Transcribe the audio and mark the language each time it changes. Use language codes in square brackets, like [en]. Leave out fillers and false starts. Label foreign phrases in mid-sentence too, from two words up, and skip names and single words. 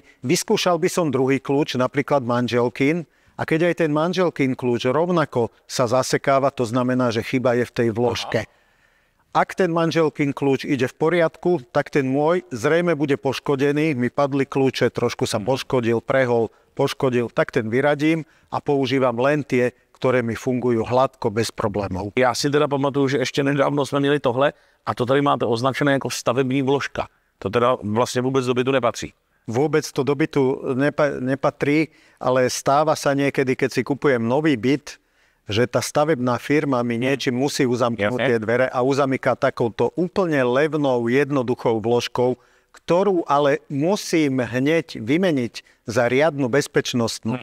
[sk] Vyskúšal by som druhý kľúč, napríklad manželkin, a keď aj ten manželkin kľúč rovnako sa zasekáva, to znamená, že chyba je v tej vložke. Ak ten manželkin kľúč ide v poriadku, tak ten môj zrejme bude poškodený, mi padli kľúče, trošku sa poškodil, prehol, poškodil, tak ten vyradím a používam len tie, ktoré mi fungujú hladko, bez problémov. [cs] Já si teda pamatuju, že ještě nedávno jsme měli tohle a to tady máte označené jako stavební vložka. To teda vlastně vůbec do bytu nepatří. [sk] Vôbec to do bytu nepatrí, ale stáva sa niekedy, keď si kupujem nový byt, že tá stavebná firma mi niečím musí uzamknúť tie dvere a uzamyká takouto úplne levnou, jednoduchou vložkou, ktorú ale musím hneď vymeniť za riadnu bezpečnostnú.